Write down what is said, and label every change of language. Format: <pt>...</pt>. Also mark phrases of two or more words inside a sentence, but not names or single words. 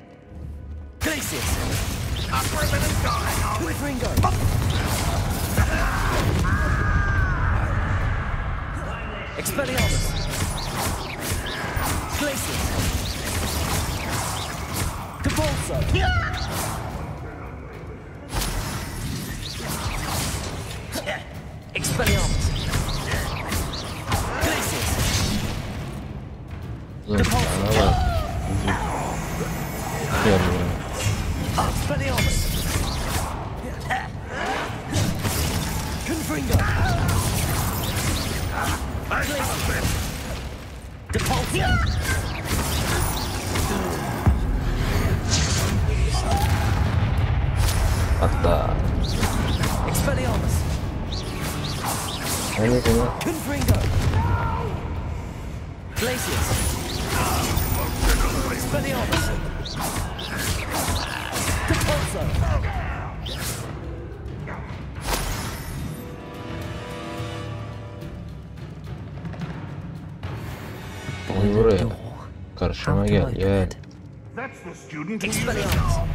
<en>Glacius! Up for a minute, darling, are we?</en> <tr>Confringo! Expelliarmus! Glacius! Depulsor! Expelliarmus! Glacius! Depulsor! Expelliarmus! Confringo! Glacius! Depulsor! Hatta. Expelliarmus! Evet ya. Confringo! Glacius! Expelliarmus! Depulsor! Oy buraya. Karşıma gel. Gel.</tr> <en>That's the student who Expelliarmus!</en>